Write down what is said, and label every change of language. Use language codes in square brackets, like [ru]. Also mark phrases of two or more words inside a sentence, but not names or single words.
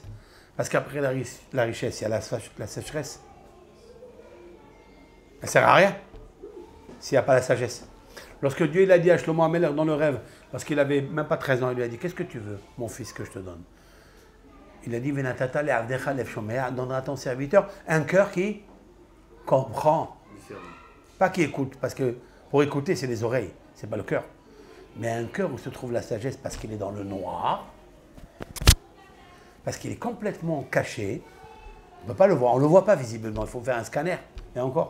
[fr] Parce qu'après la richesse, il y a la sécheresse. Elle ne sert à rien s'il n'y a pas la sagesse. Lorsque Dieu il a dit à Shlomo HaMelech dans le rêve, parce qu'il n'avait même pas 13 ans, il lui a dit, qu'est-ce que tu veux, mon fils, que je te donne? Il a dit, [he] ונתת לעבדך לב שמע, [fr] donnera à ton serviteur un cœur qui comprend. Pas qui écoute, parce que pour écouter, c'est les oreilles, c'est pas le cœur. Mais un cœur où se trouve la sagesse parce qu'il est dans le noir, parce qu'il est complètement caché, on ne peut pas le voir, on ne le voit pas visiblement, il faut faire un scanner, et encore.